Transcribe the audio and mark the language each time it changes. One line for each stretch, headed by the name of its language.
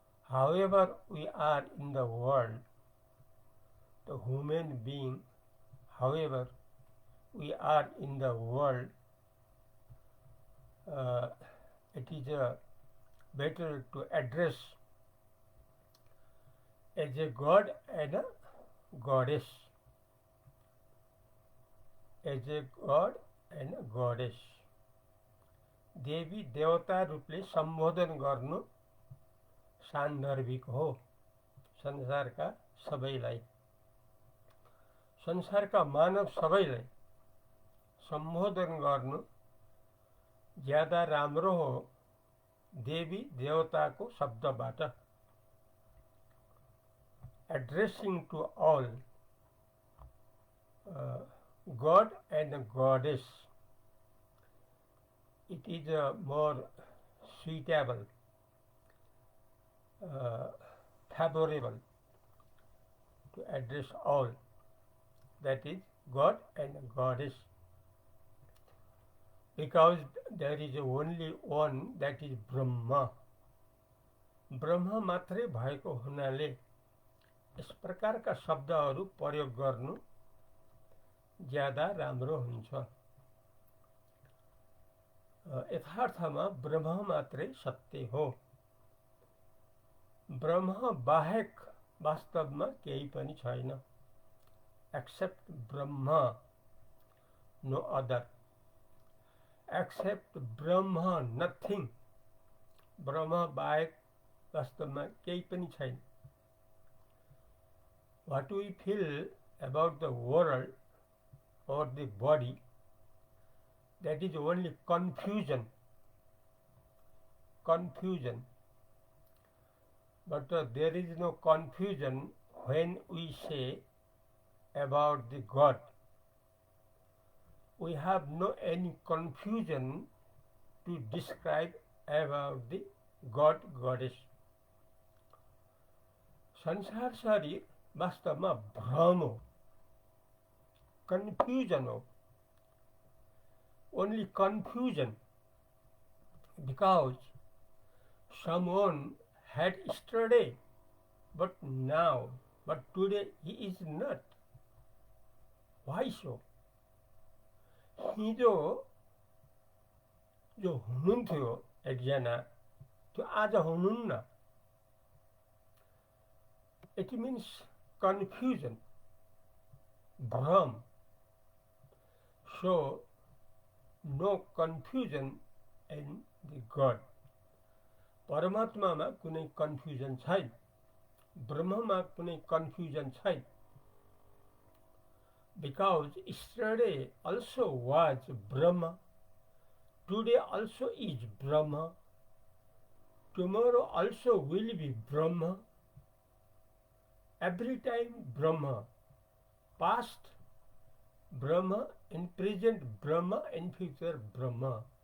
English: However we are in the world, the human being, however we are in the world, it is better to address as a God and a Goddess, as a God and a Goddess.
Nepali: देवी देवता रूपले सम्बोधन गर्नु सान्दर्भिक हो संसारका सबैलाई. संसारका मानव सबैलाई सम्बोधन गर्नु ज्यादा राम्रो हो देवी देवताको शब्दबाट.
English: Addressing to all God and Goddess, it is more suitable, favorable to address all, that is God and Goddess, because there is only one, that is Brahma.
Nepali: ब्रह्म मात्रै भएको हुनाले यस प्रकारका शब्दहरू प्रयोग गर्नु ज्यादा राम्रो हुन्छ. यथार्थमा ब्रह्म मात्रै सत्य हो. ब्रह्म बाहेक वास्तवमा केही पनि छैन.
English: Except Brahm, no other. Except Brahm, nothing.
Nepali: ब्रह्म बाहेक वास्तवमा केही पनि छैन.
English: What we feel about the world or the body, that is only confusion. Confusion. But there is no confusion when we say about the God. We have no any confusion to describe about the God, Goddess.
Nepali: संसार शरीर वास्तवमा भ्रम हो, confusion हो.
English: Only confusion, because someone had yesterday, but now, but today he is not. Why so?
Nepali: हिजो जो हुनुहुन्थ्यो एकजना, त्यो आज हुनुहुन्न.
English: It means confusion, भ्रम. So no confusion in the God.
Nepali: परमात्मामा कुनै कन्फ्युजन छैन, ब्रह्ममा कुनै कन्फ्युजन छैन.
English: Because yesterday also was Brahma, today also is Brahma, tomorrow also will be Brahma. Every time Brahma. Past Brahma, in present Brahma, in future Brahma.